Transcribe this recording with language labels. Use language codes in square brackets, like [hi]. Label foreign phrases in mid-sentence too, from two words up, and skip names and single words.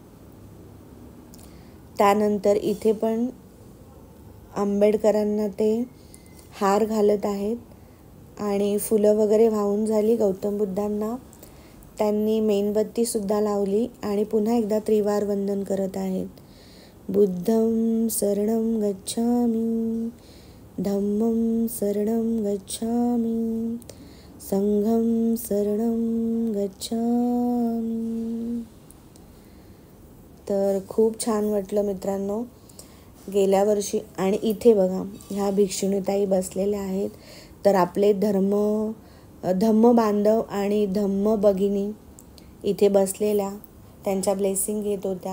[mr] त्यानंतर इथे पण आंबेडकरांना ते हार घालत आहेत आणि फुलं वगैरे वाहून झाली गौतम बुद्धांना. त्यांनी मेणबत्तीसुद्धा लावली आणि पुन्हा एकदा त्रिवार वंदन करत आहेत. [pi] बुद्धं शरणं गच्छामि, धम्मं शरणं गच्छामि, संघं शरणं गच्छामि. [mr] तर खूप छान वाटलं मित्रांनो गेल्या वर्षी. आणि इथे बघा, ह्या भिक्षुणीताई बसलेल्या आहेत. तर आपले धम्म बांधव आणि धम्म भगिनी इथे बसलेल्या, त्यांच्या ब्लेसिंग घेत होत्या.